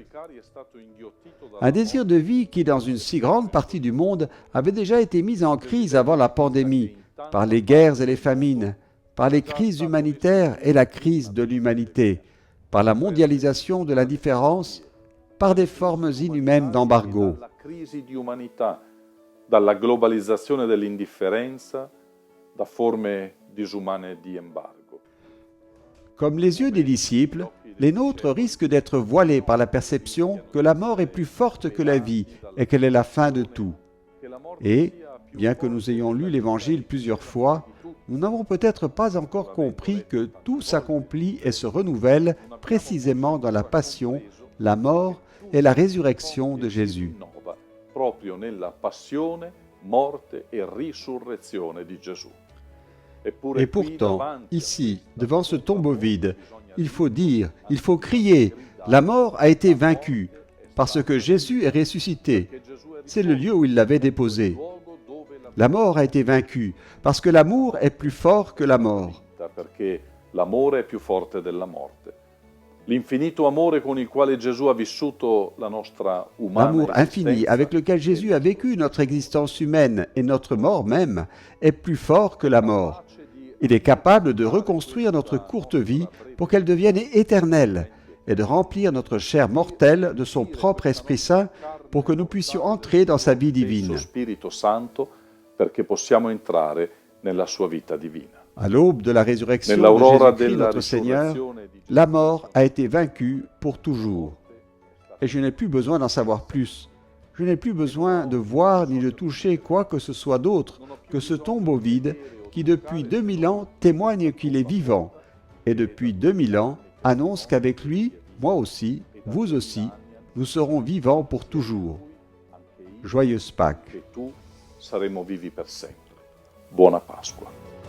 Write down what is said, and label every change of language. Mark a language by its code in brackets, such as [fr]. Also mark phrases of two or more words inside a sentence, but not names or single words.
[fr] Un désir de vie qui, dans une si grande partie du monde, avait déjà été mis en crise avant la pandémie, par les guerres et les famines, par les crises humanitaires et la crise de l'humanité, par la mondialisation de l'indifférence, par des formes inhumaines d'embargo. [it] Dalla globalizzazione dell'indifferenza, da forme disumane di embargo. [fr] Comme les yeux des disciples, les nôtres risquent d'être voilés par la perception que la mort est plus forte que la vie et qu'elle est la fin de tout. Et, bien que nous ayons lu l'Évangile plusieurs fois, nous n'avons peut-être pas encore compris que tout s'accomplit et se renouvelle précisément dans la passion, la mort et la résurrection de Jésus. [it] Proprio nella passione, morte e risurrezione di Gesù. [fr] Et pourtant, ici, devant ce tombeau vide, il faut dire, il faut crier, la mort a été vaincue, parce que Jésus est ressuscité. C'est le lieu où il l'avait déposé. La mort a été vaincue, parce que l'amour est plus fort que la mort. [it] Perché l'amore è più forte della morte. L'infinito amore con il quale Gesù ha vissuto la nostra umana [fr] L'amour infini avec lequel Jésus a vécu notre existence humaine et notre mort même est plus fort que la mort. Il est capable de reconstruire notre courte vie pour qu'elle devienne éternelle et de remplir notre chair mortelle de son propre Esprit Saint pour que nous puissions entrer dans sa vie divine. [it] Spirito Santo perché possiamo entrare nella sua vita divina. [fr] À l'aube de la résurrection de Jésus-Christ, notre Seigneur, la mort a été vaincue pour toujours. Et je n'ai plus besoin d'en savoir plus. Je n'ai plus besoin de voir ni de toucher quoi que ce soit d'autre que ce tombeau vide qui, depuis 2000 ans, témoigne qu'il est vivant. Et depuis 2000 ans, annonce qu'avec lui, moi aussi, vous aussi, nous serons vivants pour toujours. Joyeuse Pâques. [it] Saremo vivi per sempre. Buona Pasqua.